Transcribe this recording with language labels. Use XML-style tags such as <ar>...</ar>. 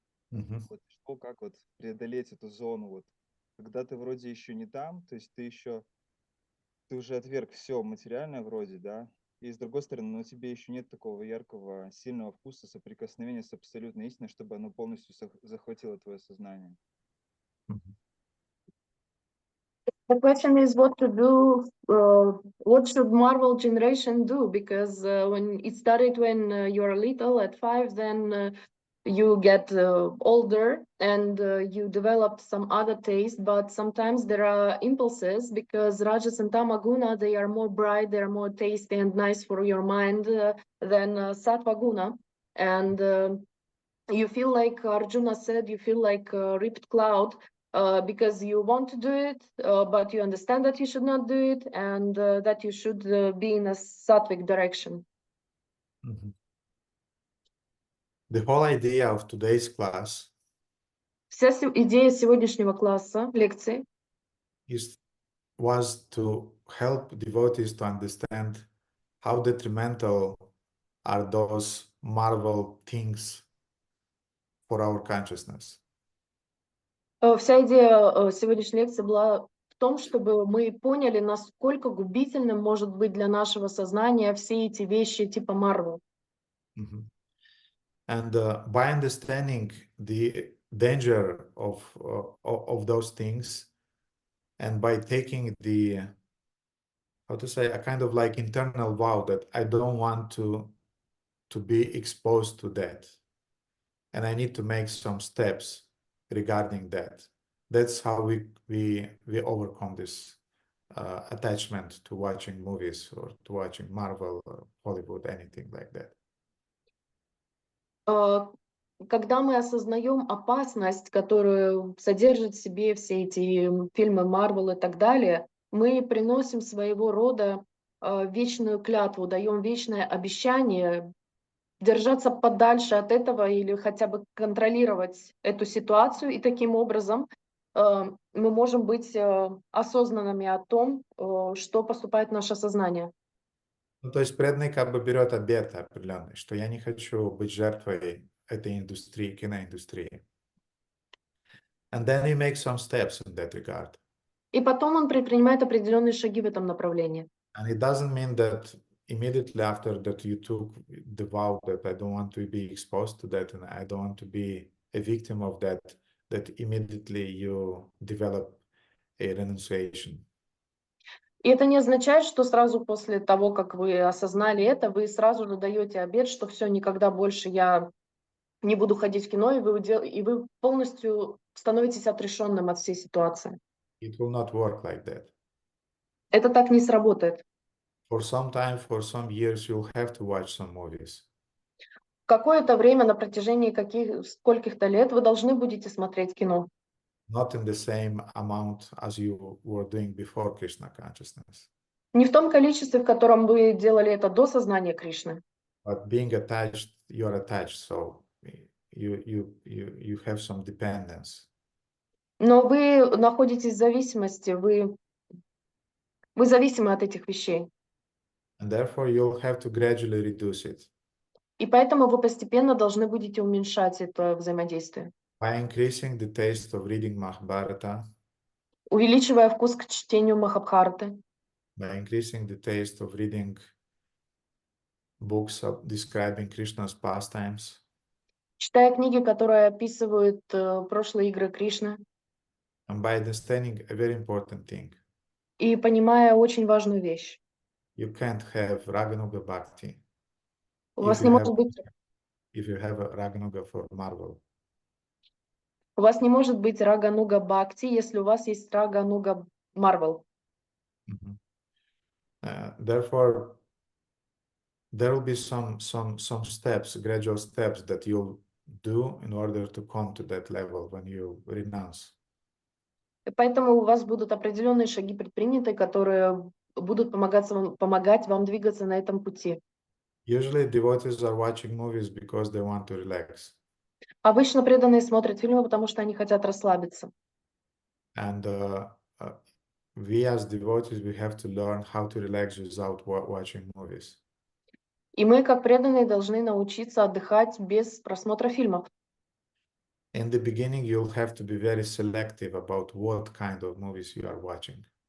<ru>Вот что, как вот преодолеть эту зону, вот, когда ты вроде еще не там, то есть ты уже отверг все материальное вроде, да, и с другой стороны, но тебе еще нет такого яркого, сильного вкуса соприкосновения с абсолютной истиной, чтобы оно полностью захватило твое сознание.</ru> <en>The question is what to do, what should Marvel generation do? Because when it started when you're little at 5, then you get older and you developed some other taste, but sometimes there are impulses because Rajas and Tamaguna, they are more bright, they are more tasty and nice for your mind than Sattva Guna. And you feel like Arjuna said, you feel like a ripped cloud because you want to do it, but you understand that you should not do it and that you should be in a sattvic direction. The whole idea of today's class</en> <ru>Вся идея сегодняшнего класса, лекции,</ru> <en>was to help devotees to understand how detrimental are those marvel things for our consciousness.</en> <ru>Вся идея сегодняшней лекции была в том, чтобы мы поняли, насколько губительным может быть для нашего сознания все эти вещи типа Марвел.</ru> <en>And by understanding the danger of those things, and by taking the, how to say, a kind of like internal vow that I don't want to be exposed to that, and I need to make some steps regarding that. That's how we overcome this attachment to watching movies or to watching Marvel or Hollywood, anything like that.</en> <ru>Когда мы осознаем опасность, которую содержат в себе все эти фильмы Марвел и так далее, мы приносим своего рода вечную клятву, даем вечное обещание держаться подальше от этого или хотя бы контролировать эту ситуацию, и таким образом мы можем быть осознанными о том, что поступает в наше сознание. Ну, то есть преданный как бы берет обет определенный, что я не хочу быть жертвой этой индустрии, киноиндустрии.</ru> <en>And then you make some steps in that regard.</en> <ru>И потом он предпринимает определенные шаги в этом направлении.</ru> <en>And it doesn't mean that immediately after that you took the vow that I don't want to be exposed to that and I don't want to be a victim of that, that immediately you develop a renunciation.</en> <ru>И это не означает, что сразу после того, как вы осознали это, вы сразу же даете обет, что все, никогда больше я не буду ходить в кино, и вы полностью становитесь отрешенным от всей ситуации.</ru> <en>It will not work like that.</en> <ru>Это так не сработает.</ru> <en>For some time, for some years, you'll have to watch some movies.</en> <ru>Какое-то время на протяжении скольких-то лет вы должны будете смотреть кино.</ru> <en>Not in the same amount as you were doing before Krishna consciousness.</en> <ru>Не в том количестве, в котором вы делали это до сознания Кришны.</ru> <en>But being attached, you're attached, so you have some dependence.</en> <ru>Но вы находитесь в зависимости, вы зависимы от этих вещей.</ru> <en>And therefore, you'll have to gradually reduce it</en> <ru>И поэтому вы постепенно должны будете уменьшать это взаимодействие,</ru> <en>by increasing the taste of reading Mahabharata,</en> <ru>увеличивая вкус к чтению Махабхараты,</ru> <en>by increasing the taste of reading books describing Krishna's pastimes,</en> <ru>читая книги, которые описывают прошлые игры Кришны,</ru> <en>and by understanding a very important thing.</en> <ru>и понимая очень важную вещь.</ru> <en>You can't have Raganuga Bhakti</en> <ru>У вас</ru> <en>if</en> <ru>не</ru> <en>you</en> <ru>может быть</ru> <en>have a Raganuga for Marvel.</en> <ru>У вас не может быть Рагануга Бхакти, если у вас есть Рагануга Марвел. Mhm.</ru> <en>Therefore, there will be some steps, gradual steps that you'll do in order to come to that level when you renounce.</en> <ru>И поэтому у вас будут определенные шаги предприняты, которые будут помогать вам двигаться на этом пути.</ru> <en>Usually, devotees are watching movies because they want to relax.</en> <ru>Обычно преданные смотрят фильмы, потому что они хотят расслабиться.</ru> <en>And we as devotees, we have to learn how to relax without watching movies.</en> <ru>И мы, как преданные, должны научиться отдыхать без просмотра фильмов.</ru> <en>In the beginning, you'll have to be very selective about what kind of movies you are watching.</en>